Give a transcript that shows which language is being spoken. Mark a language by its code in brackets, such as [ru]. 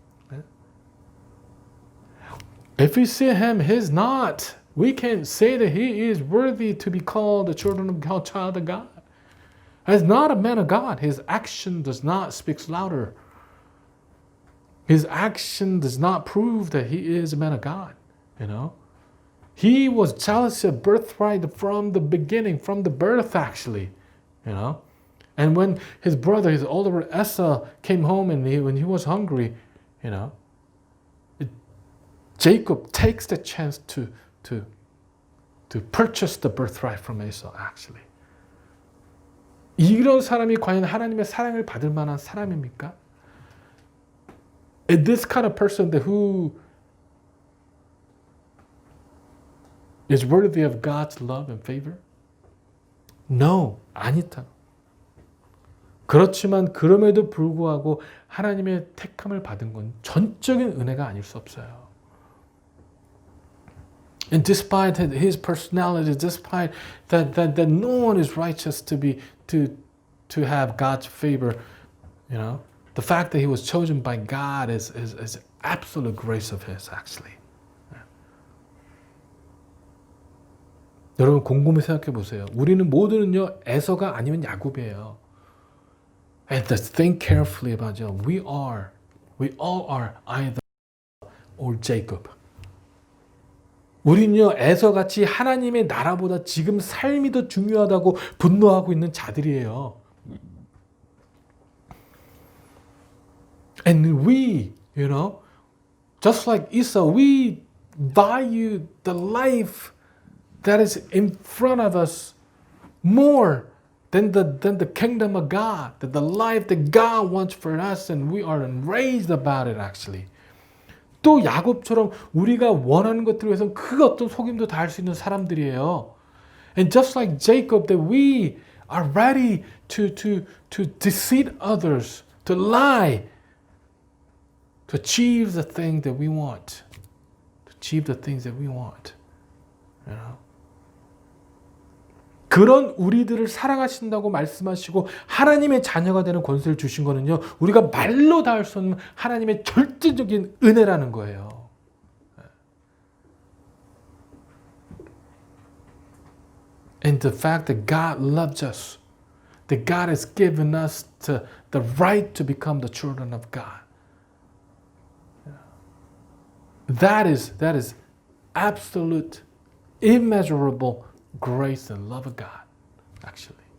[ko] 네? [en] If we see him, he's not. We can't say that he is worthy to be called the children of God, child of God. He's not a man of God. His action does not speak louder. His action does not prove that he is a man of God. You know, he was jealous of birthright from the beginning, from the birth actually. You know, and when his brother, his older brother Esau, came home and when he was hungry, you know, Jacob takes the chance to purchase the birthright from Esau actually. [ko] 이런 사람이 과연 하나님의 사랑을 받을 만한 사람입니까? [en] Is this kind of person that who is worthy of God's love and favor? No, [ko] 아니다. 그렇지만 그럼에도 불구하고 하나님의 택함을 받은 건 전적인 은혜가 아닐 수 없어요. [en] And despite his personality, despite that no one is righteous to have God's favor, you know, the fact that he was chosen by God is absolute grace of his actually. [ko] 여러분 곰곰이 생각해 보세요. 우리는 모두는요 에서가 아니면 야곱이에요. [en] And just think carefully about it. We all are either or Jacob. [ko] 우리는요 에서같이 하나님의 나라보다 지금 삶이 더 중요하다고 분노하고 있는 자들이에요. [en] And we, you know, just like Esau, we value the life that is in front of us more than the kingdom of God, the life that God wants for us, and we are enraged about it actually. [ko] 또 야곱처럼 우리가 원하는 것들을 위해서 그 어떤 속임도 다 할 수 있는 사람들이에요. [en] And just like Jacob, that we are ready to deceive others, to lie, to achieve the thing that we want, to achieve the things that we want. You know? [ko] 그런 우리들을 사랑하신다고 말씀하시고 하나님의 자녀가 되는 권세를 주신 거는요. 우리가 말로 다 할 수 없는 하나님의 절대적인 은혜라는 거예요. [en] And the fact that God loves us, that God has given us the right to become the children of God. That is absolute, immeasurable grace and love of God, actually.